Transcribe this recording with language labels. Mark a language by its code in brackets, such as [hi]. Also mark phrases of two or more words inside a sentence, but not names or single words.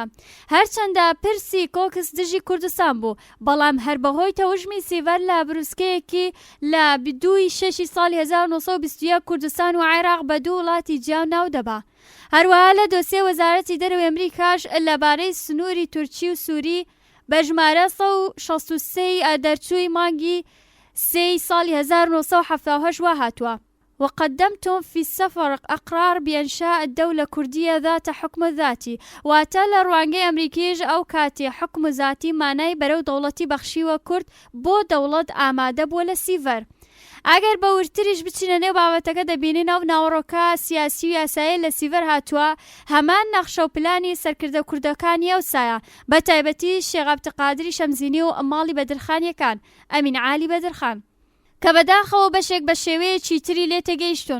[ckb] هەرچەندە پرسی کۆکس دژی کوردستان بوو، بەڵام هەر بەهۆی تەوژمی سیڤەر لە بروسکەیەکی لە 2 ساڵی 1921 کوردستان و عێراق بە دوو وڵاتی جیاو ناو دەبا. هەروەها لە دۆسیە وەزارەتی دەرەوەی ئەمریکاش لەبارەی سنووری تورکی و سووری بە ژمارە 163 دەرچووی مانگی 3 ساڵی 1970 وا هاتووە. [ar] وقدمتم في السفر أقرار بإنشاء الدولة الكردية ذات حكم ذاتي [ckb] واتە لە ڕوانگەی ئەمریکیش ئەو کاتێ [ar] حکم ذاتی [ckb] مانای بەرەو دەوڵەتی بەخشیوە کورد بۆ دەوڵەت ئامادە بووە لە سیڤەر. ئەگەر بە ورتریش بچینە نێو بابەتەکە دەبینین ئەو ناوەڕۆکە سیاسی و یاسایی لە سیڤەر هاتووە هەمان نەخشە و پلانی سەرکردە کوردەکانی ئەو سایە، بە تایبەتی شێخ عەبدولقادری شەمزینی و ماڵی بەدرخانیەکان ئەمین عالی بەدرخان کە بەداخەوە بەشێک بە شێوەیەکی تری لێ تێگەیشتون.